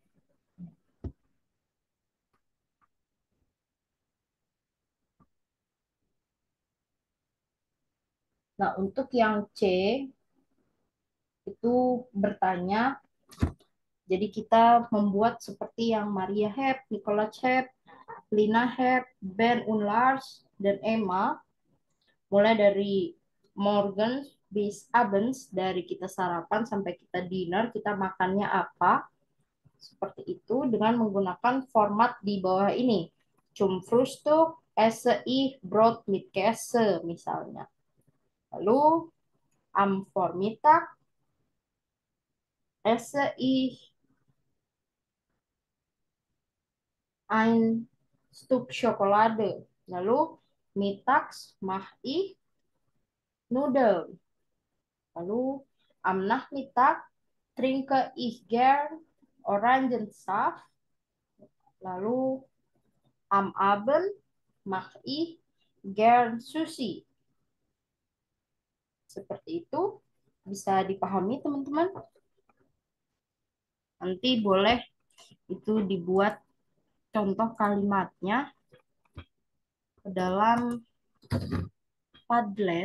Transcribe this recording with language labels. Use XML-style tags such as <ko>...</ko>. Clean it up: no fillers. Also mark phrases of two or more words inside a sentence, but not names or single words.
<id>Nah, untuk yang C itu bertanya, jadi kita membuat seperti yang Maria Hep, Nicola Hep, Lina Hep, Ben Unlars, dan Emma, mulai dari Morgan</id> <de>bis abends,</de> <id>dari kita sarapan sampai kita dinner, kita makannya apa, seperti itu dengan menggunakan format di bawah ini.</id> <de>Zum Frühstück esse ich Brot mit Käse misalnya. Lalu am Vormittag esse ich ein Stück Schokolade. Lalu mittags mache ich Nudeln. Lalu am Nachmittag trinke ich gern Orangensaft. Lalu am Abend mache ich gern Sushi.</de> <id>Seperti itu. Bisa dipahami teman-teman? Nanti boleh itu dibuat contoh kalimatnya ke dalam Padlet.</id>